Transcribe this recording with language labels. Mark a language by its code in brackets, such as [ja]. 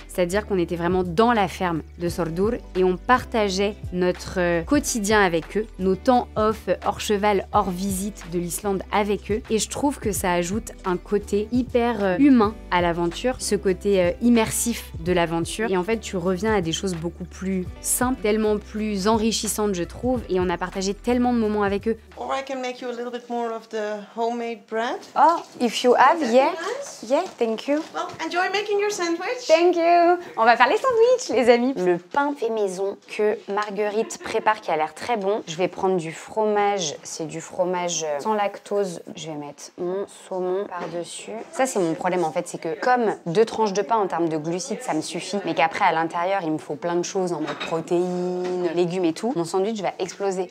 [fr] C'est-à-dire qu'on était vraiment dans la ferme de Þórður et on partageait notre quotidien avec eux, nos temps off, hors cheval, hors visite de l'Islande avec eux. Et je trouve que ça ajoute un côté hyper humain à l'aventure, ce côté immersif de l'aventure. Et en fait, tu reviens à des choses beaucoup plus simples, tellement plus enrichissantes, je trouve. Et on a partagé tellement de moments avec eux. [en] Or I can make you a little bit more of the homemade bread. Oh, if you have, That'd yeah. be nice. Yeah, thank you. Well, enjoy making your sandwich. [fr] Thank you. On va faire les sandwichs, les amis. Le pain fait maison que Marguerite prépare qui a l'air très bon. Je vais prendre du fromage. C'est du fromage sans lactose. Je vais mettre mon saumon par-dessus. Ça, c'est mon problème en fait. C'est que comme 2 tranches de pain en termes de glucides, ça me suffit. Mais qu'après, à l'intérieur, il me faut plein de choses en mode protéines, légumes et tout. Mon sandwich va exploser.